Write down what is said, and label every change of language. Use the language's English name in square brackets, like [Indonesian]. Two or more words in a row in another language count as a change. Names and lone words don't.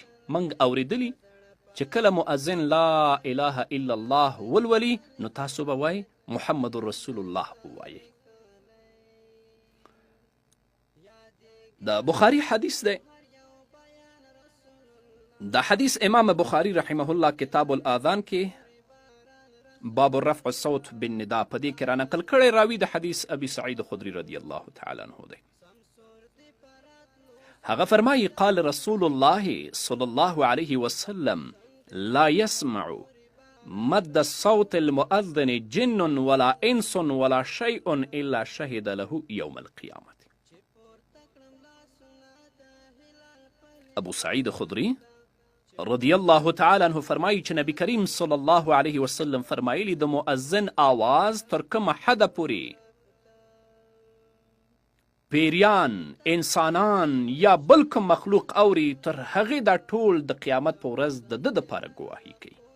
[Pashto] موږ اوریدلي چې کله مؤذن [Arabic] لا اله الا الله [Pashto] ولولي نو تاسو به وایي [Arabic] محمد رسول الله [Pashto] ووایئ. د بخاري حدیث دی. د حدیث امام بخاري [Arabic] رحمه الله [Pashto] کتاب الاذان کې باب الرفع الصوت بالنداء په دې کې رانقل کړی راوي د حدیث ابي سعید خدري [Arabic] رضی الله تعالی عنه [Pashto] دی. هغه فرمایي [Arabic] قال رسول الله صلی الله علیه وسلم لا يسمع مد الصوت المؤذن جن ولا انس ولا شيء الا شهد له يوم القيامه. [Pashto] ابو سعید خدری [Arabic] رضی الله تعالی عنه [Pashto] فرمایي چې نبی کریم [Arabic] صلی الله علیه وسلم [Pashto] فرمایلی د مؤذن آواز تر کومه حده پورې پیریان، انسانان یا بل کوم مخلوق اوري تر هغې دا ټول د قیامت په ورځ د ده دپاره ګواهي کوي.